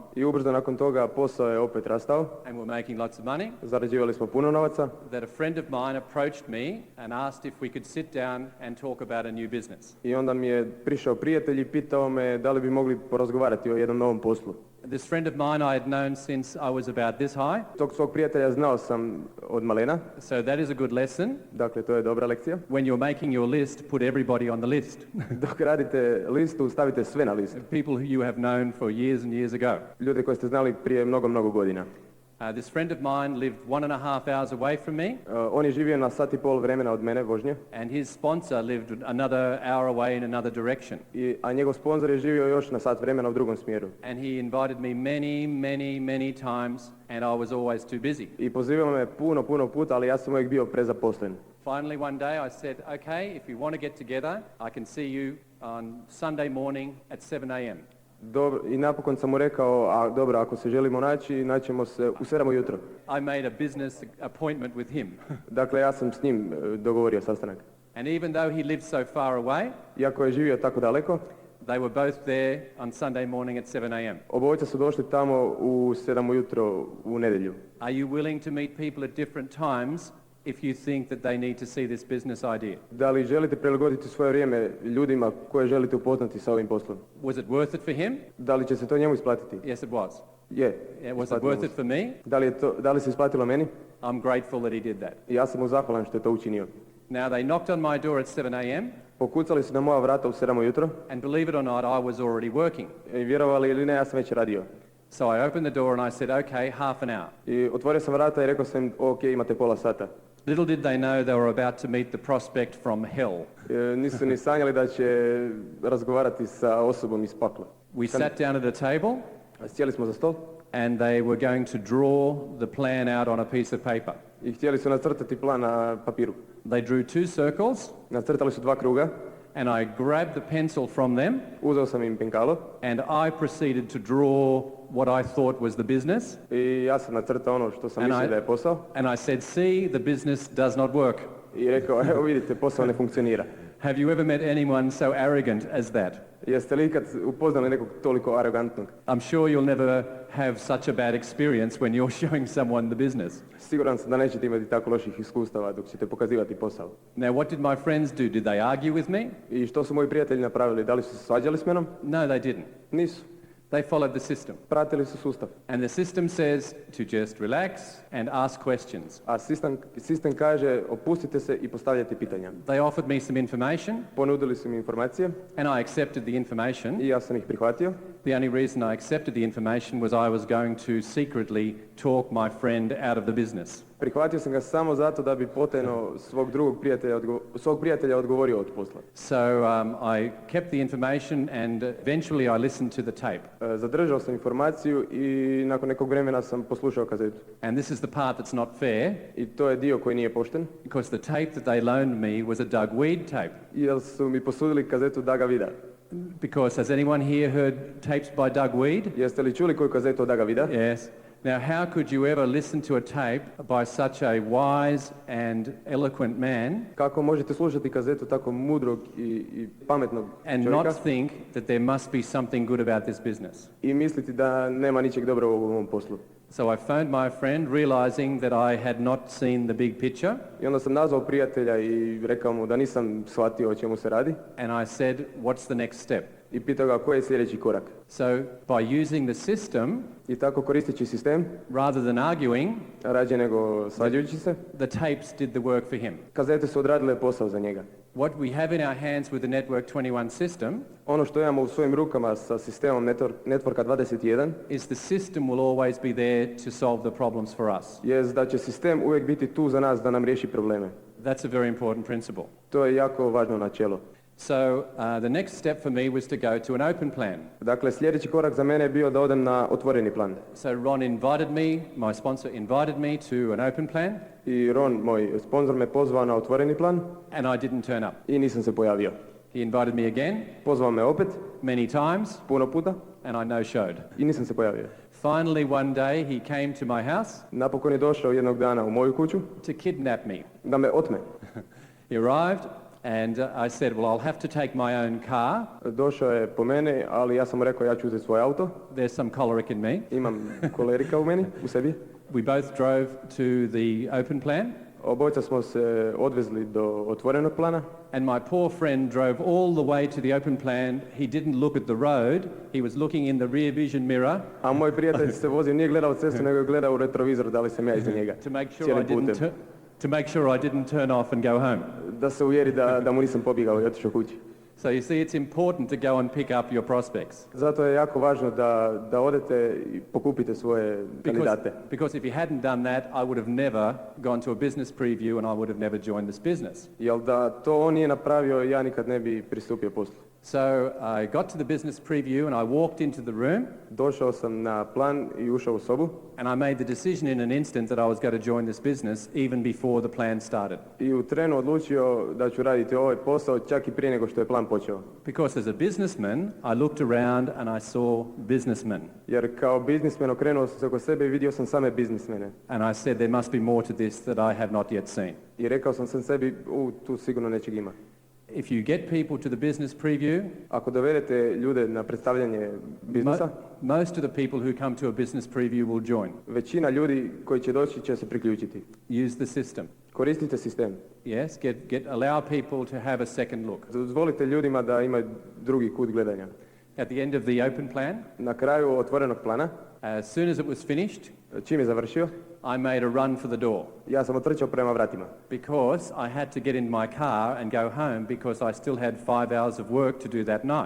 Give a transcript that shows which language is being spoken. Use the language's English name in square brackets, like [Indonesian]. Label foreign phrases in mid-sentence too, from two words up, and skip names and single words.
[Croatian] I ubrzo nakon toga posao je opet rastao. [English] And we're making lots of money. [Croatian] Zarađivali smo puno novaca. [English] That a friend of mine approached me and asked if we could sit down and talk about a new business. [Croatian] I onda mi je prišao prijatelj i pitao me da li bi mogli porazgovarati o jednom novom poslu. [English] This friend of mine I had known since I was about this high. [Croatian] Tog svog prijatelja znao sam od malena. [English] So that is a good lesson. [Croatian] Dakle, to je dobra lekcija. [English] When you're making your list, put everybody on the list. [Croatian] Dok radite listu, stavite sve na listu. [English] People who you have known for years and years ago. [Croatian] Ljude koje ste znali prije mnogo godina. [English] This friend of mine lived 1.5 hours away from me. [Croatian] On je živio na sat i pol vremena od mene vožnje. [English] And his sponsor lived another hour away in another direction. [Croatian] A njegov sponzor je živio još na sat vremena u drugom smjeru. [English] And he invited me many times and I was always too busy. [Croatian] I pozivao me puno puta, ali ja sam uvijek bio prezaposlen. [English] Finally one day I said, okay, if you want to get together, I can see you on Sunday morning at 7 a.m. [Croatian] I napokon sam mu rekao, dobro, ako se želimo naćemo se u 7 ujutro. [English] I made a business appointment with him. [Croatian] Dakle, ja sam s njim dogovorio sastanak. [English] And even though he lived so far away, [Croatian] iako je živio tako daleko, [English] they were both there on Sunday morning at 7 a.m. [Croatian] Obojica su došli tamo u 7 ujutro u nedjelju. [English] Are you willing to meet people at different times if you think that they need to see this business idea? [Croatian] Da li želite prilagoditi svoje vrijeme ljudima koje želite upoznati sa ovim poslom? [English] Was it worth it for him? [Croatian] Da li će se to njemu isplatiti? [English] Yes, it was. [Croatian] Je. [English] Was it worth it for me? [Croatian] Da li se isplatilo meni? [English] I'm grateful that he did that. [Croatian] Ja sam mu zahvalan što je to učinio. [English] Now they knocked on my door at 7 a.m. [Croatian] Pokucali su na moja vrata u 7 ujutro. [English] And believe it or not, I was already working. [Croatian] I vjerovali ili ne, ja sam već radio. [English] So I opened the door and I said, okay, half an hour. [Croatian] I otvorio sam vrata i rekao sam im, ok, imate pola sata. [English] Little did they know they were about to meet the prospect from hell. [Croatian] Nisu ni sanjali da će razgovarati sa osobom iz pakla. [English] We sat down at a table. [Croatian] Sjeli smo za stol. [English] And they were going to draw the plan out on a piece of paper. [Croatian] I htjeli su nacrtati plan na papiru. [English] They drew 2 circles, [Croatian] Nacrtali su 2 kruga, [English] and I grabbed the pencil from them, [Croatian] uzeo sam im penkalo [English] and I proceeded to draw what I thought was the business. [Croatian] i ja sam nacrtao ono što sam [English] And [Croatian] mislio da je posao [English] and I said, see, the business does not work. [Croatian] i rekao, evo vidite, posao ne funkcionira. [English] Have you ever met anyone so arrogant as that? [Croatian] Jeste li ikad upoznali nekog toliko arogantnog? [English] I'm sure you'll never have such a bad experience when you're showing someone the business. [Croatian] Siguran sam da nećete imati tako loših iskustava dok ćete pokazivati posao. [English] Now, what did my friends do? Did they argue with me? [Croatian] I što su moji prijatelji napravili? Da li su se svađali s menom? [English] No, they didn't. [Croatian] Nisu. [English] They followed the system. [Croatian] Pratili su sustav. [English] And the system says to just relax and ask questions. [Croatian] A sistem kaže opustite se i postavljajte pitanja. [English] They offered me some information, [Croatian] Ponudili su mi informacije [English] and I accepted the information. [Croatian] i ja sam ih prihvatio. [English] The only reason I accepted the information was I was going to secretly talk my friend out of the business. [Croatian] Prihvatio sam ga samo zato da bi potajno svog prijatelja odgovorio od posla. [English] So I kept the information and eventually I listened to the tape. [Croatian] Zadržao sam informaciju i nakon nekog vremena sam poslušao kazetu. [English] And this is the part that's not fair, [Croatian] I to je dio koji nije pošten. [English] because the tape that they loaned me was a Doug Weed tape. [Croatian] Jer su mi posudili kazetu Daga Vida. [English] Because has anyone here heard tapes by Doug Weed? [Croatian] Jeste li čuli koju kazetu od Daga Vida? [English] Yes. Now, how could you ever listen to a tape by such a wise and eloquent man [Croatian] Kako možete slušati kazetu tako mudrog i pametnog [English] and [Croatian] čovjeka [English] not think that there must be something good about this business? [Croatian] i misliti da nema ničeg dobrog u ovom poslu? [English] So I phoned my friend, realizing that I had not seen the big picture, [Croatian] I onda sam nazvao prijatelja i rekao mu da nisam shvatio o čemu se radi [English] and I said, what's the next step? [Croatian] i pitao ga koji je sljedeći korak. [English] So by using the system, [Croatian] I tako koristeći sistem, [English] rather than arguing, [Croatian] rađe nego svađajući se, [English] the tapes did the work for him. [Croatian] kazete su odradile posao za njega. [English] What we have in our hands with the Network 21 system [Croatian] Ono što imamo u svojim rukama sa sistemom Networka 21 [English] is the system will always be there to solve the problems for us. [Croatian] je da će sistem uvijek biti tu za nas da nam riješi probleme. [English] That's a very important principle. [Croatian] To je jako važno načelo. [English] So the next step for me was to go to an open plan. [Croatian] Dakle, sljedeći korak za mene je bio da odem na otvoreni plan. [English] So Ron invited me, my sponsor invited me to an open plan, [Croatian] I Ron, moj sponsor, me pozvao na otvoreni plan [English] and I didn't turn up. [Croatian] i nisam se pojavio. [English] He invited me again, [Croatian] Pozvao me opet, [English] many times, [Croatian] puno puta, [English] and I no-showed. [Croatian] i nisam se pojavio. [English] Finally, one day, he came to my house [Croatian] Napokon je došao jednog dana u moju kuću [English] to kidnap me. [Croatian] da me otme. [English] He arrived, and I said, well, I'll have to take my own car. [Croatian] Došao je po mene, ali ja sam mu rekao ja ću uzeti svoj auto. [English] There's some choleric in me. [Croatian] Imam kolerika u meni, u sebi. [English] We both drove to the open plan, [Croatian] Obojica smo se odvezli do otvorenog plana. [English] and my poor friend drove all the way to the open plan. He didn't look at the road. He was looking in the rear vision mirror [Croatian] A moj prijatelj se vozio, nije gledao cestu, nego je gledao u retrovizor da li sam ja iza njega. [English] to make sure [Croatian] Cijelim [English] I didn't [Croatian] putem. [English] to make sure I didn't turn off and go home. [Croatian] Da se uvjeri da mu nisam pobjegao i otišao kući. [English] So you see, it's important to go and pick up your prospects. [Croatian] Zato je jako važno da odete i pokupite svoje kandidate. [English] Because if you hadn't done that, I would have never gone to a business preview and I would have never joined this business. [Croatian] Jel da to on nije napravio, ja nikad ne bi pristupio poslu. [English] So I got to the business preview and I walked into the room [Croatian] Došao sam na plan i ušao u sobu [English] and I made the decision in an instant that I was going to join this business even before the plan started. [Croatian] i u trenu odlučio da ću raditi ovaj posao čak i prije nego što je plan počeo. [English] Because as a businessman, I looked around and I saw businessmen. [Croatian] Jer kao biznismen okrenuo sam se oko sebe i vidio sam same biznismene. [English] And I said there must be more to this that I have not yet seen. [Croatian] I rekao sam sebi, tu sigurno nečeg ima. [English] If you get people to the business preview, [Croatian] Ako dovedete ljude na predstavljanje biznisa, [English] most of the people who come to a business preview will join. [Croatian] većina ljudi koji će doći će se priključiti. [English] Use the system. [Croatian] Koristite sistem. [English] Yes, allow people to have a second look. [Croatian] Dozvolite ljudima da imaju drugi kut gledanja. [English] At the end of the open plan, [Croatian] Na kraju otvorenog plana, [English] as soon as it was finished, [Croatian] čim je završio, [English] I made a run for the door [Croatian] ja sam otrčao prema vratima. [English] because I had to get in my car and go home because I still had 5 hours of work to do that night.